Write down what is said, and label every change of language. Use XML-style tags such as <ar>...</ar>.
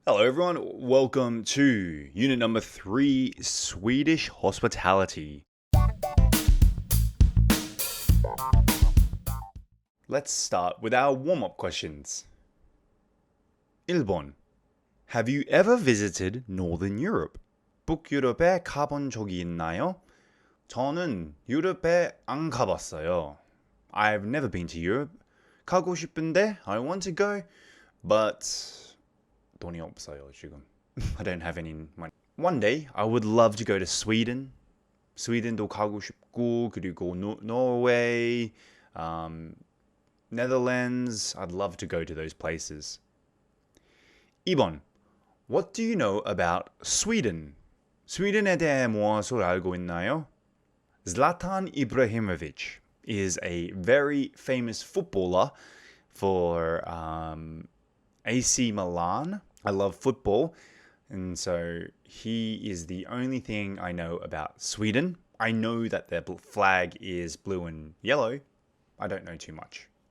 <en>Hello everyone, welcome to unit number 3, Swedish hospitality. Let's start with our warm-up questions.</en> <ko>1번.</ko> <en>Have you ever visited Northern Europe?</en> <ko>북유럽에 가본 적이 있나요? 저는 유럽에 안 가봤어요.</ko> <en>I've never been to Europe.</en> <ko>가고 싶은데</ko> <en>I want to go, but</en> <ko>돈이 없어요 지금.</ko> <en>I don't have any money. One day I would love to go to Sweden.</en> <ko>스웨덴도 가고 싶고 그리고 Norway, Netherlands.</ko> <en>I'd love to go to those places.</en> <ko>2번.</ko> <en>What do you know about Sweden?</en> <ko>스웨덴에 대해 무엇을 알고 있나요?</ko> <en>Zlatan Ibrahimovic is a very famous footballer for AC Milan. I love football, and so he is the only thing I know about Sweden. I know that their flag is blue and yellow. I don't know too much.</en>